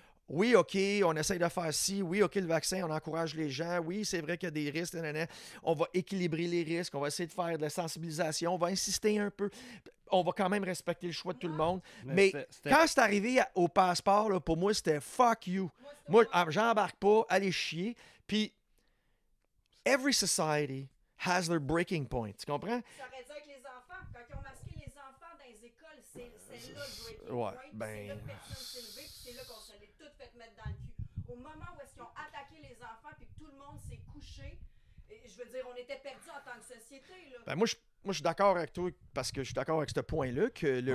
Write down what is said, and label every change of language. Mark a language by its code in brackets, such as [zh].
[fr] oui, OK, on essaye de faire ci. Oui, OK, le vaccin, on encourage les gens. Oui, c'est vrai qu'il y a des risques. Nanana. On va équilibrer les risques. On va essayer de faire de la sensibilisation. On va insister un peu. On va quand même respecter le choix de tout le monde. Mais quand c'est arrivé au passeport, là, pour moi, c'était fuck you. Moi, j'embarque pas. Allez chier. [en] Puis, every society has their breaking point. [fr] Tu comprends? Ça aurait dû avec les enfants. Quand ils ont masqué les enfants dans les écoles, c'est là le breaking Ouais, point. ben- C'est là que personne s'est levé, puis c'est là qu'on se l'est toutes fait mettre dans le cul. Au moment où est-ce qu'ils ont attaqué les enfants, puis que tout le monde s'est couché, je veux dire, on était perdus en tant que société. Là. Ben, moi, je suis d'accord avec toi parce que je suis d'accord avec ce point-là que le